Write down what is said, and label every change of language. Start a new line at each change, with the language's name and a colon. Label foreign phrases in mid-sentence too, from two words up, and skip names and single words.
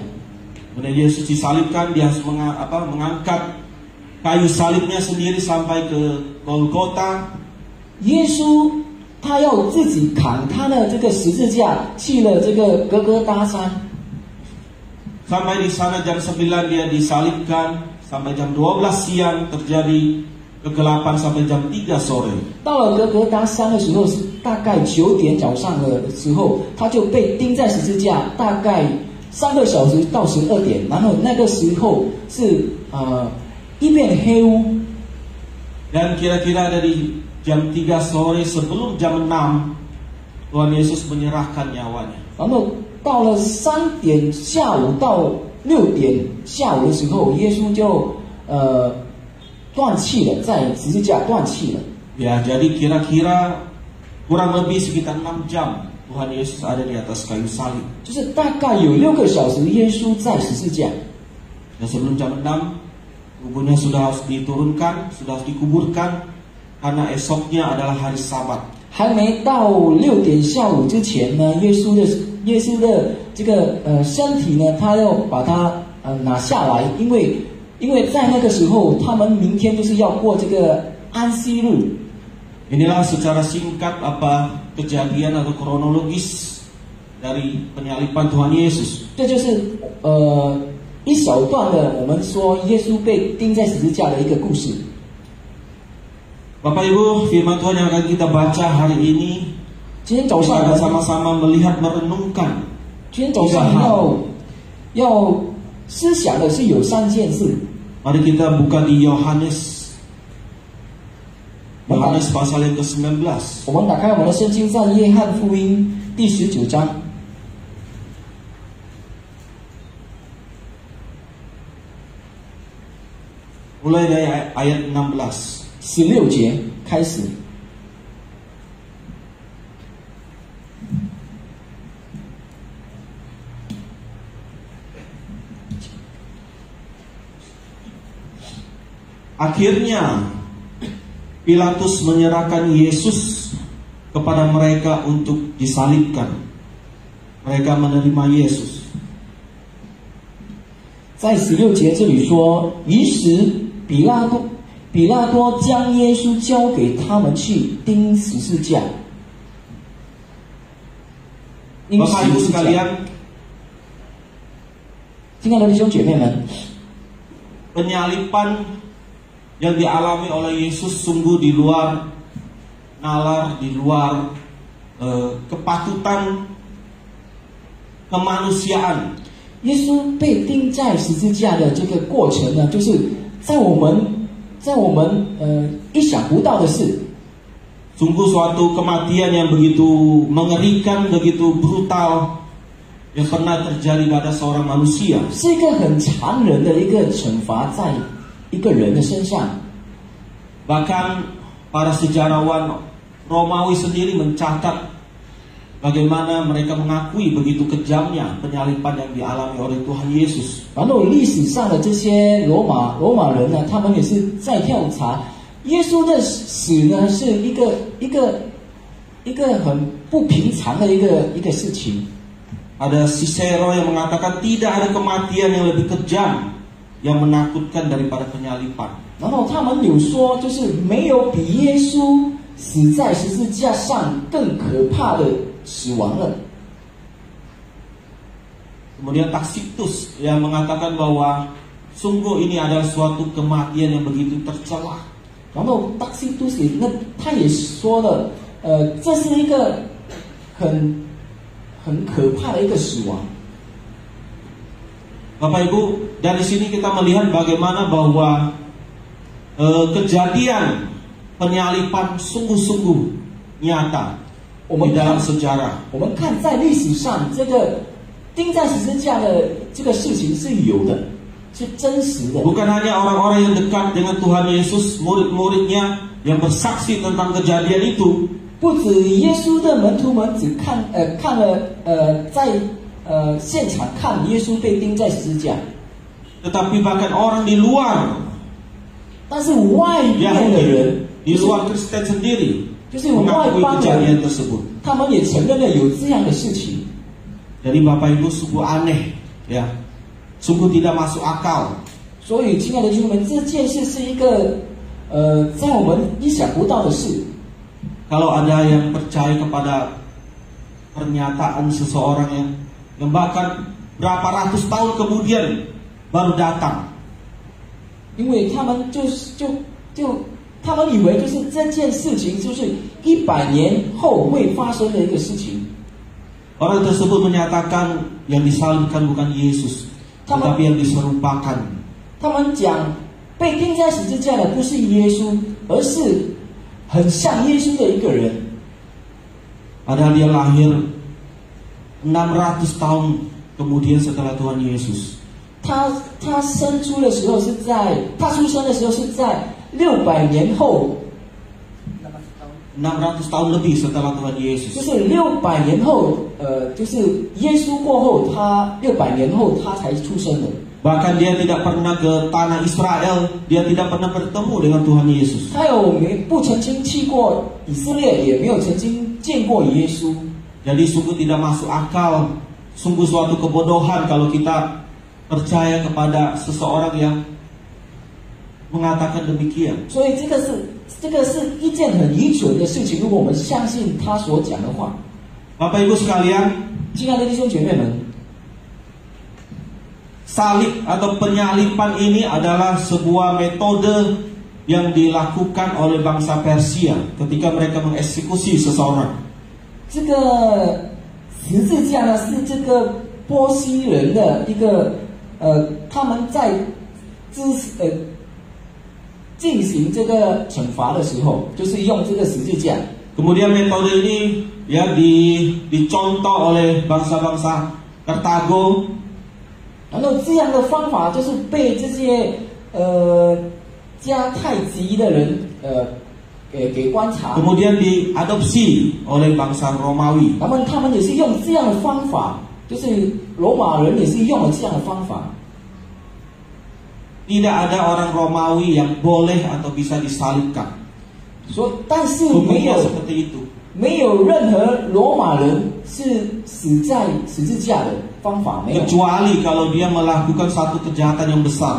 Indonesian: Kemudian Yesus disalibkan, dia harus mengangkat kayu salibnya sendiri sampai ke Golgota.
Chinese: 耶稣他要自己扛他的这个十字架去了这个哥哥达山。
Indonesian: Sampai di sana jam 9 dia disalibkan, sampai jam 12 siang terjadi kegelapan sampai jam 3 sore.
Chinese: 到了哥哥达山的时候是大概9点早上的时候，他就被钉在十字架，大概3个小时到12点，然后那个时候是一片黑屋。
Indonesian: Dan kira-kira dari jam 3 sore sebelum jam 6 Tuhan Yesus menyerahkan nyawanya.
Chinese: 然后到了3点下午到6点下午的时候，耶稣就断气了，在十字架断气了。
Indonesian: Ya, jadi kira-kira kurang lebih sekitar 6 jam Tuhan Yesus ada di atas kayu salib.
Chinese: 就是大概有6个小时，耶稣在十字架。
Indonesian: Dan sebelum jam 6 tubuhnya sudah harus diturunkan, sudah harus dikuburkan karena esoknya adalah hari Sabat.
Chinese: 还没到6点下午之前呢，耶稣的这个身体呢，他要把它拿下来，因为在那个时候，他们明天就是要过这个安息日。
Indonesian: Inilah secara singkat apa kejadian atau kronologis dari penyaliban Tuhan Yesus.
Chinese: 这就是一小段的我们说耶稣被钉在十字架的一个故事。
Indonesian: Bapak Ibu, firman Tuhan yang akan kita baca hari ini,
Chinese: 今天早
Indonesian: kita
Chinese: 上
Indonesian: akan sama-sama melihat merenungkan
Chinese: 今天早上要思想的是有3件事。
Indonesian: Mari kita buka di Yohanes pasal yang ke-19.
Chinese: 我们打开我们的圣经，在约翰福音第19章。
Indonesian: Mulai dari ayat 16.
Chinese: 16 节开始。
Indonesian: Akhirnya Pilatus menyerahkan Yesus kepada mereka untuk disalibkan. Mereka menerima Yesus.
Chinese: 在16节这里说，于是比拉多将耶稣交给他们去钉十字架。钉
Indonesian: Bapak
Chinese: 十
Indonesian: Ibu
Chinese: 字架。
Indonesian: sekalian,
Chinese: 亲爱的弟兄姐妹们，
Indonesian: penyaliban yang dialami oleh Yesus sungguh di luar nalar, di luar kepatutan kemanusiaan.
Chinese: 耶稣被钉在十字架的这个过程呢，就是在我们意想不到的事。
Indonesian: Sungguh suatu kematian yang begitu mengerikan, begitu brutal yang pernah terjadi pada seorang manusia.
Chinese: 是一个很残忍的一个惩罚在一个人的身上。
Indonesian: Bahkan para sejarawan Romawi sendiri mencatat bagaimana mereka mengakui begitu kejamnya penyaliban yang dialami oleh Tuhan Yesus.
Chinese: 然后历史上的这些罗马人呢，他们也是在调查耶稣的死呢，是一个很不平常的一个事情。
Indonesian: Ada Cicero yang mengatakan tidak ada kematian yang lebih kejam yang menakutkan daripada penyaliban.
Chinese: 然后他们有说，就是没有比耶稣死在十字架上更可怕的死亡了。
Indonesian: Kemudian Tacitus yang mengatakan bahwa sungguh ini adalah suatu kematian yang begitu tercela.
Chinese: 然后达西都斯那他也说了，这是一个很可怕的一个死亡。
Indonesian: Bapak Ibu, dari sini kita melihat bagaimana bahwa kejadian penyaliban sungguh-sungguh nyata di dalam sejarah.
Chinese: 我们看在历史上，这个钉在十字架的这个事情是有的，是真实的。
Indonesian: Bukan hanya orang-orang yang dekat dengan Tuhan Yesus, murid-muridnya yang bersaksi tentang kejadian itu.
Chinese: 不止耶稣的门徒们只看了在现场看耶稣被钉在十字架，
Indonesian: Tetapi bahkan orang di luar
Chinese: 但是外面的人，
Indonesian: di luar Kristen sendiri
Chinese: 就是外
Indonesian: mengakui
Chinese: 邦
Indonesian: kejadian
Chinese: 人，
Indonesian: tersebut.
Chinese: 他们也承认了有这样的事情。
Indonesian: Jadi Bapak Ibu sungguh aneh, ya, sungguh tidak masuk akal.
Chinese: 所以，亲爱的弟兄们，这件事是一个在我们意想不到的事。
Indonesian: Kalau ada yang percaya kepada pernyataan seseorang yang bahkan berapa ratus tahun kemudian baru datang.
Chinese: 因为他们他们以为就是这件事情就是100年后会发生的一个事情。
Indonesian: Orang tersebut menyatakan yang disalibkan bukan Yesus, tetapi yang diserupakan.
Chinese: 他们讲被钉在十字架的不是耶稣，而是很像耶稣的一个人。
Indonesian: Padahal dia lahir 600 tahun kemudian setelah Tuhan Yesus.
Chinese: 他生出的时候是在他出生的时候是在600年后。
Indonesian: 600 tahun lebih setelah Tuhan Yesus.
Chinese: 就是600年后，就是耶稣过后，他600年后他才出生的。
Indonesian: Bahkan dia tidak pernah ke tanah Israel, dia tidak pernah bertemu dengan Tuhan Yesus.
Chinese: 他不曾经去过以色列，也没有曾经见过耶稣。
Indonesian: Jadi sungguh tidak masuk akal, sungguh suatu kebodohan kalau kita percaya kepada seseorang yang mengatakan demikian.
Chinese: 所以这个是一件很愚蠢的事情。如果我们相信他所讲的话，
Indonesian: Bapak Ibu sekalian,
Chinese: 亲爱的弟兄姐妹们，
Indonesian: salib atau penyaliban ini adalah sebuah metode yang dilakukan oleh bangsa Persia ketika mereka mengeksekusi seseorang.
Chinese: 这个十字架呢，是这个波西人的一个他们在进行这个惩罚的时候，就是用这个十字架。
Indonesian: Kemudian metode ini ya dicontoh oleh bangsa-bangsa Kartago.
Chinese: 然后这样的方法就是被这些迦太基的人给观察。
Indonesian: Kemudian diadopsi oleh bangsa Romawi.
Chinese: 他们也是用这样的方法，就是罗马人也是用了这样的方法。
Indonesian: Tidak ada orang Romawi yang boleh atau bisa disalibkan.
Chinese: 但是
Indonesian: Hukumnya seperti itu.
Chinese: 没有任何罗马人是死在十字架的方法，没有。
Indonesian: Kecuali kalau dia melakukan satu kejahatan yang besar.